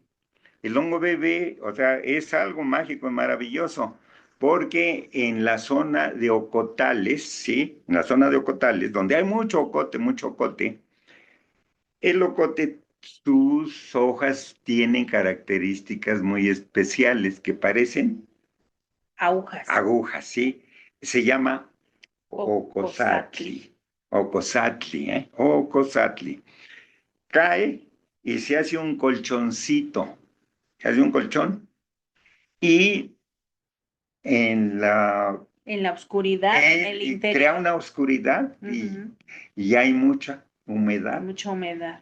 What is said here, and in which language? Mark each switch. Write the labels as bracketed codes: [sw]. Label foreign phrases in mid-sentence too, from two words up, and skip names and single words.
[es] El hongo bebé, o sea, es algo mágico y maravilloso, porque en la zona de Ocotales, ¿sí? En la zona de Ocotales, donde hay mucho ocote, el ocote, sus hojas tienen características muy especiales que parecen Agujas. agujas, ¿sí? Se llama Ocosatli. Ocosatli, ¿eh? Ocosatli. Cae y se hace un colchoncito, se hace un colchón y en En la oscuridad, en el y crea interior, una oscuridad ujú, y hay mucha humedad. mucha humedad.